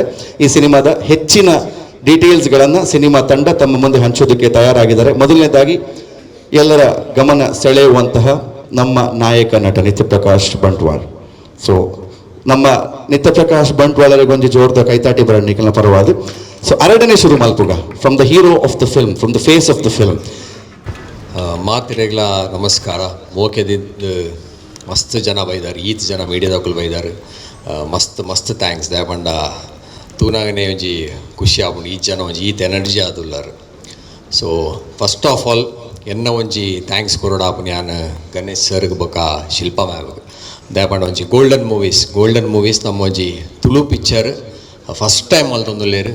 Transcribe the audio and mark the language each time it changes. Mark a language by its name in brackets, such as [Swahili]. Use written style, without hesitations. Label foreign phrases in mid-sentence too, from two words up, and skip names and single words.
[Kannada] ಈ ಸಿನಿಮಾದ ಹೆಚ್ಚಿನ ಡೀಟೇಲ್ಸ್ಗಳನ್ನು ಸಿನಿಮಾ ತಂಡ ತಮ್ಮ ಮುಂದೆ ಹಂಚೋದಕ್ಕೆ ತಯಾರಾಗಿದ್ದಾರೆ. ಮೊದಲನೇದಾಗಿ ಎಲ್ಲರ ಗಮನ ಸೆಳೆಯುವಂತಹ ನಮ್ಮ ನಾಯಕ ನಟ ನಿತ್ಯ ಪ್ರಕಾಶ್ ಬಂಟ್ವಾಳ್. [Tulu] ಸೊ ನಮ್ಮ ನಿತ್ಯ ಪ್ರಕಾಶ್ ಬಂಟ್ವಾಳರಿಗೊಂದು ಜೋರ್ದ ಕೈತಾಟಿ ಬರಣ್ಣಿಕಲ್ನ ಪರವಾದ ಸೊ ಅರಡನೇ ಶುರು ಮಲ್ಪುಗ [English] from the hero of the film, from the face of the film. [Tulu] ಮಾತಿರೆಗ್ಲ ನಮಸ್ಕಾರ. ಮೋಕೆದಿದ್ದು ಮಸ್ತ್ ಜನ ಬೈದಾರೆ, ಈತ್ ಜನ ಮೀಡಿಯಾದಾಕುಲು ಬೈದಾರೆ. ಮಸ್ತ್ ಥ್ಯಾಂಕ್ಸ್ ದಯಪಂಡ ತೂನಾಗನೇ ಒಂಜಿ ಖುಷಿ ಆಪುಂಡು. ಈ ಜನ ಒಂಜಿ ಈತ್ ಎನರ್ಜಿ ಆದುಲ್ಲಾರು. ಸೊ [English] first of all [Tulu] ಎನ್ನ ಒಂಜಿ ಥ್ಯಾಂಕ್ಸ್ ಕೊರೋಡಾಪುನಿ ನಾನು ಗಣೇಶ್ ಸರ್ಗೆ ಬೊಕ ಶಿಲ್ಪಾ ಮ್ಯಾಮ್ಗೆ ದಯಪಂಡ ಒಂಜಿ ಗೋಲ್ಡನ್ ಮೂವೀಸ್ ನಮ್ಮ ಒಂಜಿ ತುಳು [English] picture first time [Tulu] ಮಲ್ತೊಂದುಲ್ಲೇರು.